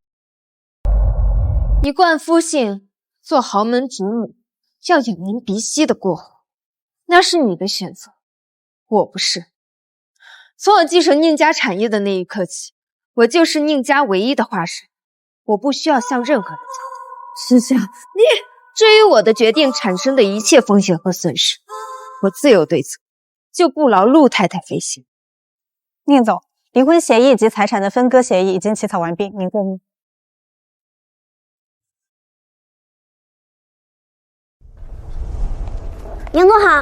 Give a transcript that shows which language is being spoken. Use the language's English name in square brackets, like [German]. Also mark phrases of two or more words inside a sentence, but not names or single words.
[Chinese] 一貫夫姓，做豪門主母，要仰人鼻息的過活，那是你的選擇，我不是。從我繼承寧家產業的那一刻起，我就是寧家唯一的化身，我不需要向任何人交代。是這樣，至於我的決定產生的一切風險和損失，我自有對策，就不勞陸太太費心。寧總，離婚協議及財產的分割協議已經起草完畢，您過目。寧總好。